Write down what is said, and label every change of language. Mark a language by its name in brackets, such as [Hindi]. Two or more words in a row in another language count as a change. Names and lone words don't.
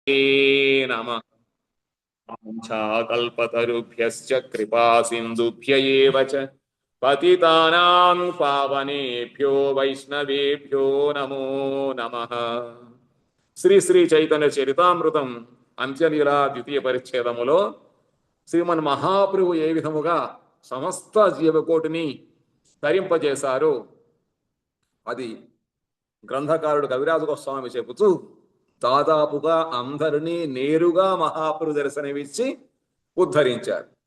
[Sanskrit] నమ కల్పతరుభ్యశ్చ కృపా సింధుభ్య ఏవ చ పతితానాం పావనేభ్యో వైష్ణవేభ్యో నమో నమః. [Telugu] శ్రీ శ్రీ చైతన్య చరితామృతం అంత్యలీలా ద్వితీయ పరిచ్ఛేదములో శ్రీమన్ మహాప్రభు ఏ విధముగా సమస్త జీవకోటిని ధరింపజేశారో అది గ్రంథకారుడు కవిరాజు గోస్వామి చెబుతూ దాదాపుగా అందరినీ నేరుగా మహాప్రభు దర్శనమిచ్చి ఉద్ధరించారు.